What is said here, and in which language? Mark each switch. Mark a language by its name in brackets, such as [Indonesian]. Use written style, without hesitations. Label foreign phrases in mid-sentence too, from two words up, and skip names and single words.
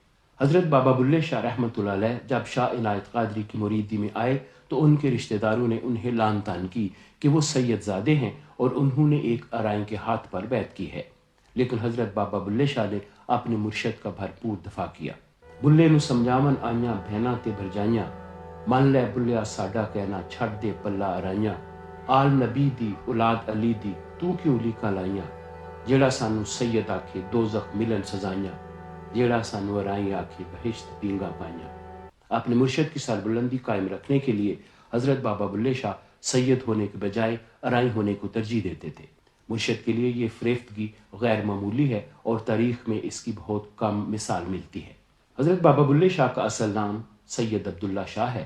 [Urdu] حضرت بابا بلے شاہ رحمۃ اللہ علیہ جب شاہ عنایت قادری کی مریدی میں آئے تو ان کے رشتہ داروں نے انہیں لعن طعن کی کہ وہ سید زادے ہیں، اور انہوں نے ایک ارائیں کے ہاتھ پر بیعت کی ہے۔ لیکن حضرت بابا بلے شاہ نے اپنے مرشد کا بھرپور دفاع کیا۔ [Punjabi] بلے نو سمجھاون آئیاں بہناں تے بھرجائیاں، من لے بلیا ساڈا کہنا چھڑ دے پلا ارائیاں، آل نبی دی اولاد علی دی تو کیوں لیکاں لائیاں، جیڑا سانو سید آکھے دوزخ ملن سزائیاں، جیڑا سانو ارائیں آکھے بہشت پینگا پائیاں۔ [Urdu] اپنے مرشد کی سربلندی قائم رکھنے کے لیے حضرت بابا بلے شاہ سید ہونے کے بجائے ارائیں ہونے کو ترجیح دیتے تھے۔ مرشد کے لیے یہ فریفتگی غیر معمولی ہے اور تاریخ میں اس کی بہت کم مثال ملتی ہے۔ حضرت بابا بلے شاہ کا اصل نام سید عبداللہ شاہ ہے۔